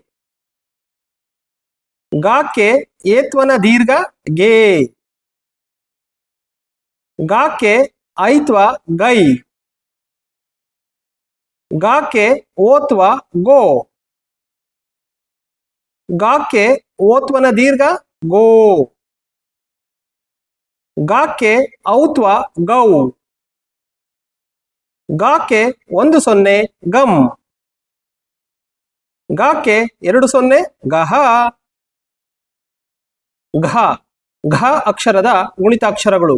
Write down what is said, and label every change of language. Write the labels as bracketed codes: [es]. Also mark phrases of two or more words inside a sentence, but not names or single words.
[kn] ಗಾಕ್ಕೆ ಏತ್ವನ ದೀರ್ಘ ಗೆ. ಗಾಕ್ಕೆ ಐತ್ವ ಗೈ. ಗಾಕ್ಕೆ ಓತ್ವ ಗೋ. ಗಾಕ್ಕೆ ಓತ್ವನ ದೀರ್ಘ ಗೋ. ಗಾಕ್ಕೆ ಔತ್ವ ಗೌ. ಗಾಕ್ಕೆ 10 ಗಂ. ಗಾಕ್ಕೆ 20 ಗಹ. ಘ. ಘ ಅಕ್ಷರದ ಗುಣಿತಾಕ್ಷರಗಳು.